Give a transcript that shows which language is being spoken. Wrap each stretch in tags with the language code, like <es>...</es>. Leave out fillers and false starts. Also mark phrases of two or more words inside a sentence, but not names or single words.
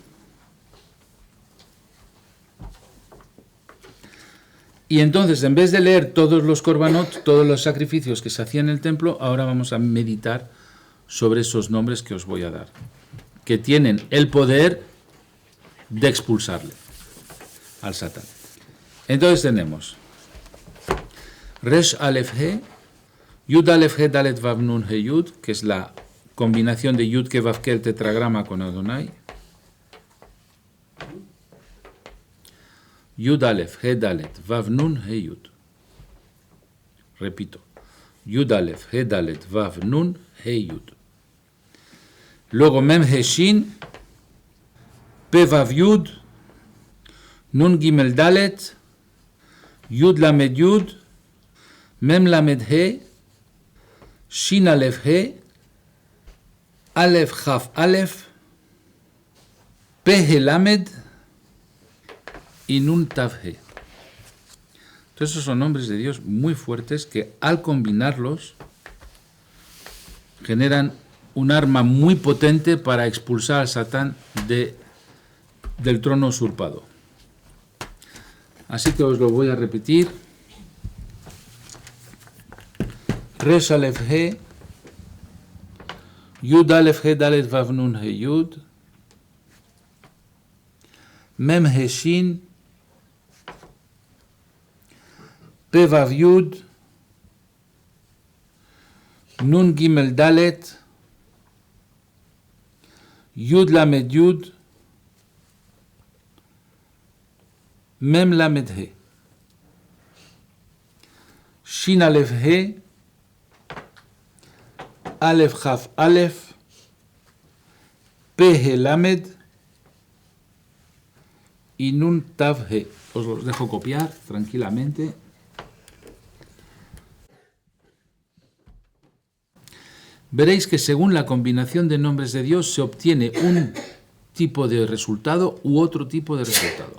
<es>Y entonces, en vez de leer todos los korbanot, todos los sacrificios que se hacían en el templo, ahora vamos a meditar sobre esos nombres que os voy a dar, que tienen el poder de expulsarle al Satán. Entonces tenemos</es> <he>ריש אלף הא, יוד אלף הא דלת ואו נון הא יוד,</he> <es>que es la combinación de Yud Ke Vav Ke, el tetragrama con Adonai.</es> <he>יוד אלף הא דלת ואו נון הא יוד.</he> <es>Repito.</es> <he>יוד אלף הא דלת ואו נון הא יוד. Luego מם הא שין, פא ואו יוד, נון גימל דלת, יוד למד יוד, מם למד הא, שין אלף הא, אלף כף אלף, פא הא למד ו נון תו הא.</he> <es>Entonces esos son nombres de Dios muy fuertes que al combinarlos generan un arma muy potente para expulsar al Satán del trono usurpado. Así que os lo voy a repetir.</es> <he>ריש אלף הא, יוד אלף הא דלת ואו נון הא יוד, מם הא שין, פא ואו יוד, נון גימל דלת, יוד למד יוד, מם למד הא, שין אלף הא, אלף כף אלף, פא הא למד ו נון תו הא.</he> <es>Os los dejo copiar tranquilamente. Veréis que según la combinación de nombres de Dios se obtiene un tipo de resultado u otro tipo de resultado.</es>